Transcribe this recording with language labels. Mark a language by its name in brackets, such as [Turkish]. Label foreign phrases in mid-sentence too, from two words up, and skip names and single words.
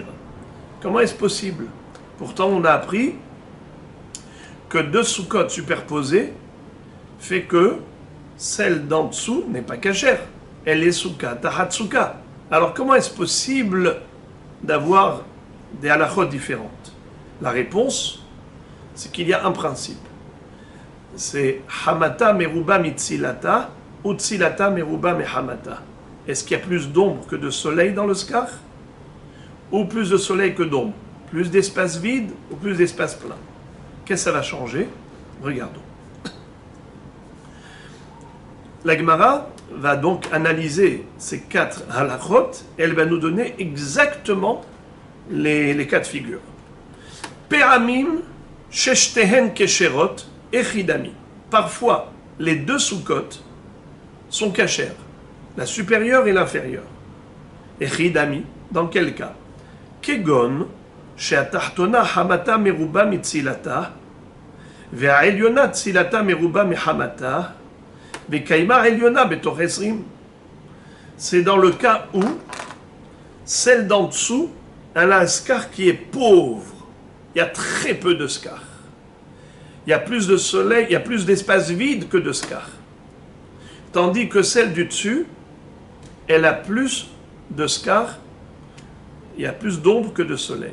[French] Comment est-ce possible? Pourtant, on a appris que 2 soukottes superposées fait que celle d'en dessous n'est pas kasher. Elle est [Hebrew] souka, tahat souka. [French] Alors comment est-ce possible d'avoir des halakhot différentes? La réponse, c'est qu'il y a un principe. [Aramaic] C'est hamata meruba mitzilata ou tzilata meruba mehamata. [French] Est-ce qu'il y a plus d'ombre que de soleil dans le skar? Ou plus de soleil que d'ombre? Plus d'espace vide ou plus d'espace plein? Qu'est-ce que ça va changer? Regardons. La Gemara va donc analyser ces 4 halakhot et elle va nous donner exactement les cas de figure. [Hebrew] Pe'amim sheshtehen kesherot echidami. [French] Parfois, les 2 soukot sont kashers, la supérieure et l'inférieure. Echidami, dans quel cas? [Aramaic] Kegon she'atachtona hamata meruba mitzilata ve'aelyona tzilata meruba mehamata. [French] C'est dans le cas où celle d'en dessous, elle a un skar qui est pauvre. Il y a très peu de skar. Il y a plus de soleil, il y a plus d'espace vide que de skar. Tandis que celle du dessus, elle a plus de skar, il y a plus d'ombre que de soleil.